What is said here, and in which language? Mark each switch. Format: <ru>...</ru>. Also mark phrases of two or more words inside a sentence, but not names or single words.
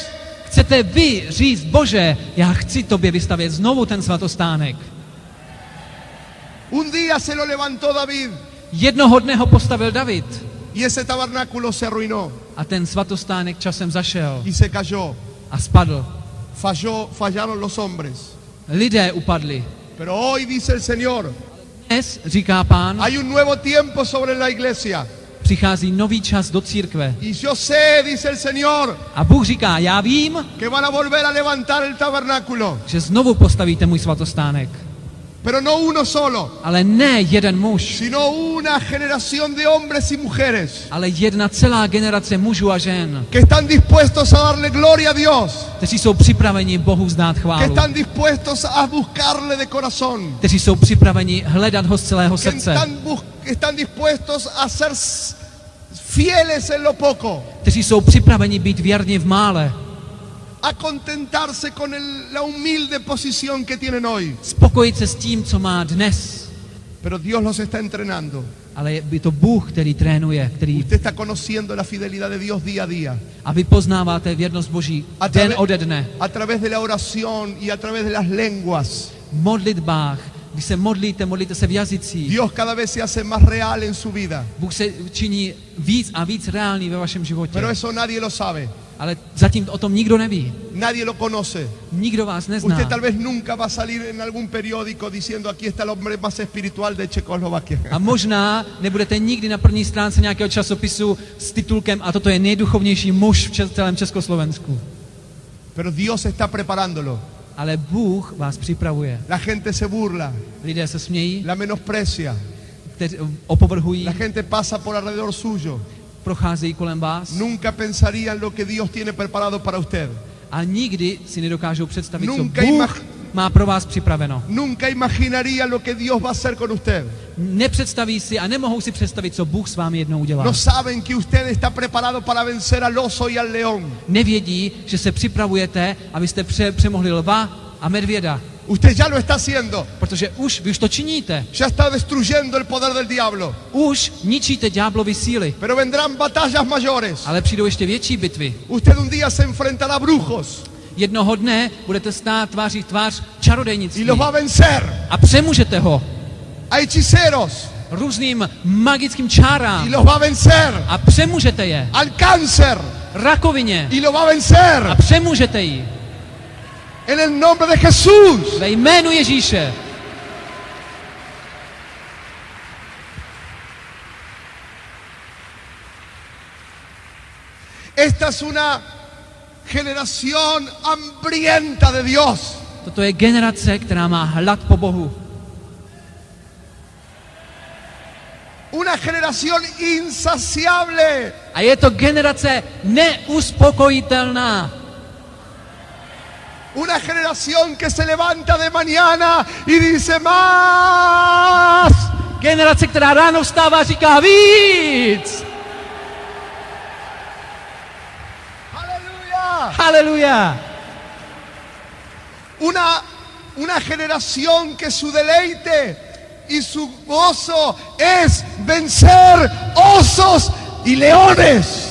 <cs>Chcete vy říct, Bože, já chci tobě vystavět znovu ten svatostánek.</cs> <es>Un día se lo levantó David</es> <cs>Jednoho dne ho postavil David</cs> <es>y ese tabernáculo se arruinó</es> <cs>a ten svatostánek časem zašel</cs> <es>y se cayó.</es> <cs>a spadl.</cs> <es>Fallaron los hombres.</es> <cs>Lidé upadli.</cs> <es>Pero hoy dice el Señor,</es> <cs>Dnes, říká Pán,</cs> <es>hay un nuevo tiempo sobre la iglesia.</es> <cs>přichází nový čas do církve.</cs> <es>Y yo sé, dice el Señor,</es> <cs>A Bůh říká, já vím,</cs> <es>que van a volver a levantar el tabernáculo.</es> <cs>že znovu postavíte můj svatostánek.</cs> <es>Pero no uno solo,</es> <cs>Ale ne jeden muž,</cs> <es>sino una generación de hombres y mujeres</es> <cs>ale jedna celá generace mužů a žen,</cs> <es>que están dispuestos a darle gloria a Dios,</es> <cs>kteří jsou připraveni Bohu vzdát</cs> <es>que</es> <cs>chválu,</cs> <es>están dispuestos a buscarle de corazón,</es> <cs>kteří jsou připraveni hledat ho z celého</cs> <es>que</es> <cs>srdce,</cs> <es>están dispuestos a ser fieles en lo poco,</es> <cs>kteří jsou připraveni být věrni v mále,</cs> <es>a contentarse con la humilde posición que tienen hoy.</es> <cs>spokojit se s tím, co má dnes.</cs> <es>Pero Dios los está entrenando.</es> <cs>Ale je to Bůh, který trénuje, který</cs> <es>Usted está conociendo la fidelidad de Dios día a día.</es> <cs>a vy poznáváte věrnost Boží den ode dne.</cs> <es>A través de la oración y a través de las lenguas.</es> <cs>V modlitbách, když se modlíte se v jazycích.</cs> <es>Dios cada vez se hace más real en su vida.</es> <cs>Bůh se činí víc a víc reálný ve vašem životě.</cs> <es>Pero eso nadie lo sabe.</es> <cs>Ale zatím o tom nikdo neví.</cs> <es>Nadie lo conoce.</es> <cs>Nikdo vás nezná.</cs> <es>Usted tal vez nunca va a salir en algún periódico diciendo aquí está el hombre más espiritual de Checoslovaquia.</es> <cs>A možná nebudete nikdy na první stránce nějakého časopisu s titulkem a toto je nejduchovnější muž v celém Československu.</cs> <es>Pero Dios está preparándolo.</es> <cs>Ale Bůh vás připravuje.</cs> <es>La gente se burla,</es> <cs>Lidé se smějí,</cs> <es>la menosprecia.</es> <cs>kteří opovrhují,</cs> <es>La gente pasa por alrededor suyo.</es> <cs>procházejí kolem vás</cs> <es>Nunca pensarían lo que Dios tiene preparado para usted.</es> <cs>a nikdy si nedokážou představit, co</cs> <es>Nunca</es> <cs>Bůh má pro vás připraveno.</cs> <es>Nunca imaginaría lo que Dios va a hacer con usted.</es> <cs>Nepředstaví si a nemohou si představit, co Bůh s vámi jednou udělá.</cs> <es>No saben que usted está preparado para vencer al oso y al león.</es> <cs>Nevědí, že se připravujete, abyste přemohli lva a medvěda.</cs> <es>Usted ya lo está haciendo.</es> <cs>Protože vy už to činíte.</cs> <es>Ya está destruyendo el poder del diablo.</es> <cs>Už ničíte ďáblovy síly.</cs> <es>Pero vendrán batallas mayores.</es> <cs>Ale přijdou ještě větší bitvy.</cs> <es>Usted un día se enfrentará a brujos.</es> <cs>Jednoho dne budete stát tváří v tvář</cs> <es>Y</es> <cs>čarodejnictví.</cs> <es>los va a vencer.</es> <cs>A přemůžete ho</cs> <es>A hechiceros.</es> <cs>různým magickým čárám.</cs> <es>Y los va a vencer.</es> <cs>A přemůžete je.</cs> <es>Al cáncer.</es> <cs>rakovině</cs> <es>y lo va a vencer</es> <cs>a přemůžete ji.</cs> <es>en el nombre de Jesús.</es> <cs>Ve jménu Ježíše.</cs> <es>Esta es una generación hambrienta de Dios.</es> <cs>Toto je generace, která má hlad po Bohu.</cs> <es>Una generación insaciable.</es> <cs>A je to generace neuspokojitelná.</cs> <es>Una generación que se levanta de mañana y dice más.</es> <cs>Generace, která ráno vstává a říká víc.</cs> <es>Aleluya.</es> <cs>Haleluja.</cs> <es>Una generación que su deleite y su gozo es vencer osos y leones.</es>